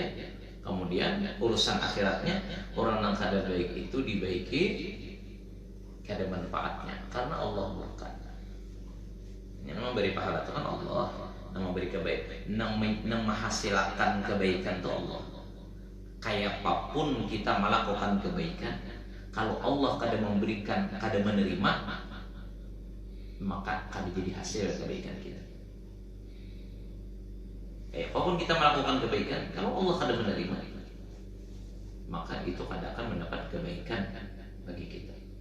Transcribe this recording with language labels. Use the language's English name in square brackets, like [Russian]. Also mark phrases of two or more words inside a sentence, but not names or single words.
[Indonesian] Kemudian urusan akhiratnya orang yang kada baik itu dibaiki kada manfaatnya karena Allah murka. Yang memberi pahala itu kan Allah, yang memberi kebaikan, yang menghasilkan kebaikan itu Allah. Kayak apapun kita melakukan kebaikan, kalau Allah kada memberikan, kada menerima, maka kada jadi hasil kebaikan kita. Kayak apapun kita melakukan kebaikan, kalau Allah kada menerima, maka itu kada akan mendapat kebaikan bagi kita.